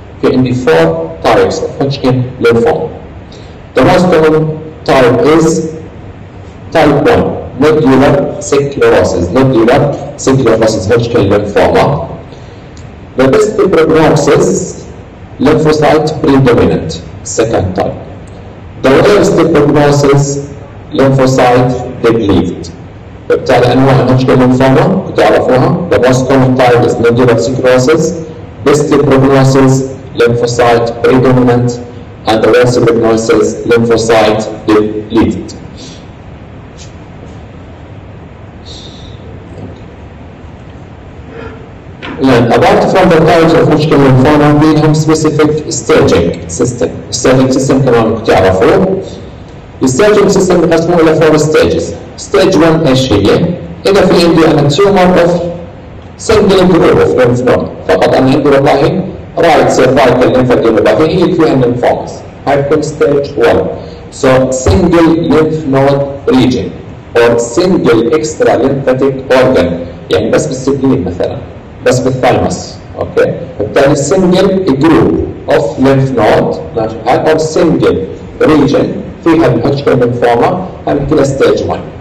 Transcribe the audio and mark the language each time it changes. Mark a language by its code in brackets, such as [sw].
[en] Okay, in the 4 types of Hodgkin lymphoma. The most common type is type 1, nodular sclerosis. Nodular sclerosis Hodgkin lymphoma. The best prognosis, lymphocyte predominant, second type. The worst prognosis, lymphocyte depleted. [ar] بالتالي أنواع الهودجكن ليمفوما بتعرفوها. [en] The most common type is nodular sclerosis. Best prognosis, lymphocyte predominant, and the worst prognosis, lymphocyte depleted. Then, apart from the types of Hodgkin lymphoma, we have specific staging system. [ar] Staging system كمان بتعرفوه. الستaging system بنقسمه إلى 4 stages. Stage 1 ايش هي؟ إذا في عندي أنا [en] tumor of single group of lymph node، [ar] فقط أنا عندي والله right cervical lymphadenopathy هي اللي فيها lymphomas. هاي بتكون stage 1. [en] So single lymph node region or single extra lymphatic organ، [ar] يعني بس بالسبلين مثلا، بس بالثايمس، اوكي؟ فبالتالي single group of lymph node ماشي الحال or single region فيها الهودجكن ليمفوما، هذه كلها stage 1.